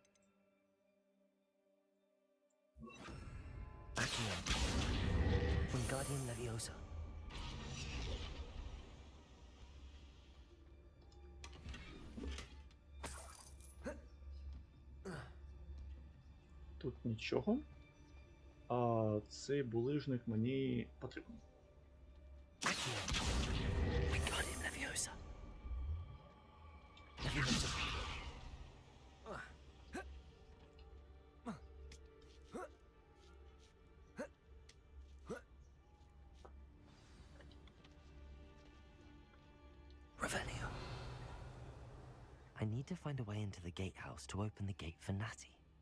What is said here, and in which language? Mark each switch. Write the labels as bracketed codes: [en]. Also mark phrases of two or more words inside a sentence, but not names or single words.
[en] Back here. When Wingardium Leviosa. [uk] Тут нічого. А цей булижник мені потрібен. [en] Wingardium Leviosa. Leviosa. Revelio. I need to find a way into the gatehouse to open the gate for Natty.